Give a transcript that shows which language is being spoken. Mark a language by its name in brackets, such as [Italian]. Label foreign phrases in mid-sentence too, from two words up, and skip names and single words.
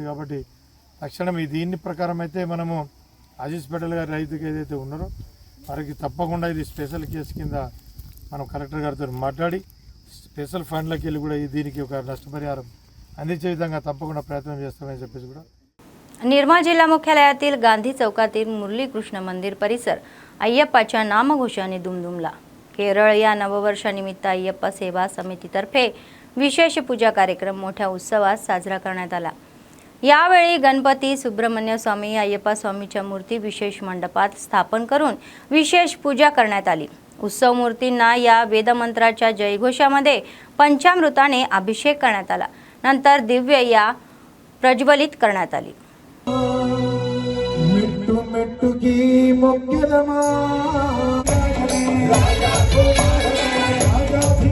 [Telugu] కాబట్టి తక్షణం దీన్ని ప్రకారం అయితే మనము అజీజ్ పటేల్ గారి రైతుకి ఏదైతే ఉన్నారో వారికి తప్పకుండా ఇది [English] special case [Telugu] కింద మనం కలెక్టర్ గారితో మాట్లాడి [English] special fund-loki [Telugu] వెళ్ళి కూడా దీనికి ఒక నష్టపరిహారం అందించే విధంగా తప్పకుండా ప్రయత్నం చేస్తామని చెప్పేసి కూడా. [Marathi] निर्मळ जिल्हा मुख्यालयातील गांधी चौकातील मुरली कृष्ण मंदिर परिसर अय्यप्पाच्या नामघोषाने दुमदुमला. केरळ या नववर्षानिमित्त अय्यप्पा सेवा समितीतर्फे विशेष पूजा कार्यक्रम मोठ्या उत्सवात साजरा करण्यात आला. यावेळी गणपती, सुब्रह्मण्य स्वामी, अय्यप्पा स्वामीच्या मूर्ती विशेष मंडपात स्थापन करून विशेष पूजा करण्यात आली. उत्सव मूर्तींना या वेदमंत्राच्या जयघोषामध्ये पंचामृताने अभिषेक करण्यात आला. नंतर दिव्य या प्रज्वलित करण्यात आली. [Telugu] మెట్టు మెట్టుకి మొక్కెదమా